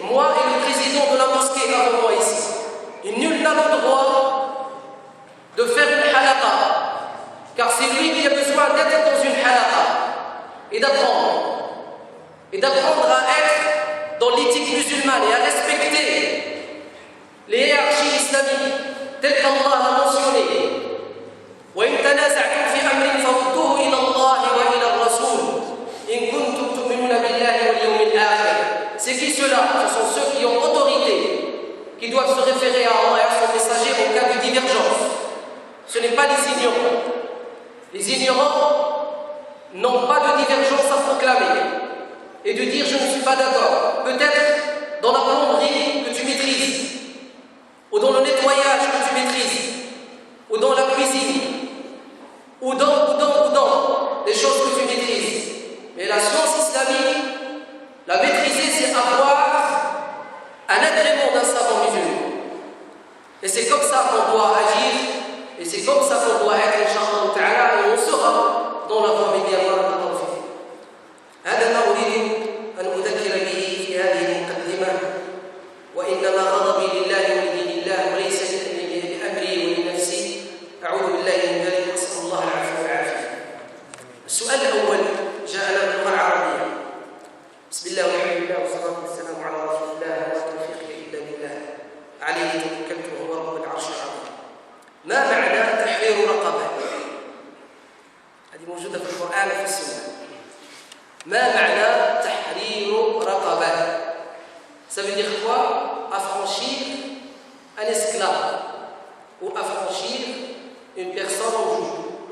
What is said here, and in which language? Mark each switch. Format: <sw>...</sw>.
<fr>Moi et le président de la mosquée avant moi ici. Et nul n'a le droit de faire une halaqa. Car c'est lui qui a besoin d'être dans une halaqa et d'apprendre. Et d'apprendre à être dans l'éthique musulmane et à respecter les hiérarchies islamiques telles qu'Allah l'a mentionné.</fr> <ar>وإن تنازعتم في أمر فردوه إلى الله وإلى الرسول إن كنتم تؤمنون بالله واليوم الآخر.</ar> <fr>C'est qui ceux-là? Ce sont ceux qui ont autorité, qui doivent se référer à Allah et à son messager en cas de divergence. Ce n'est pas les ignorants. Les ignorants n'ont pas de divergence à proclamer et de dire je ne suis pas d'accord. Peut-être dans la plomberie que tu maîtrises, ou dans le nettoyage que tu maîtrises, ou dans la cuisine, ou dans les choses que tu maîtrises. Mais la science islamique, la maîtriser, c'est avoir un agrément d'un savant musulman. Et c'est comme ça qu'on doit agir, et c'est comme ça qu'on doit être, Inch'Allah Ta'ala, et on sera dans la voie médiane.</fr> <ar>هذا ما أريد أن أذكر به في هذه المقدمة وإنما غضبي لله ولدين الله وليس لأمري ولنفسي أعوذ بالله من ذلك وأسأل الله العفو والعافية. السؤال الأول جاءنا باللغة العربية. بسم الله والحمد لله والصلاة والسلام على رسول الله ولا توفيق إلا بالله عليه توكلت وهو رب العرش العظيم. ما معنى تحرير رقبة؟ هذه موجودة في القرآن وفي السنة. ما معنى تحرير رقبة؟</ar> <fr>Ça veut dire quoi? Affranchir un esclave ou affranchir une personne en joug.</fr>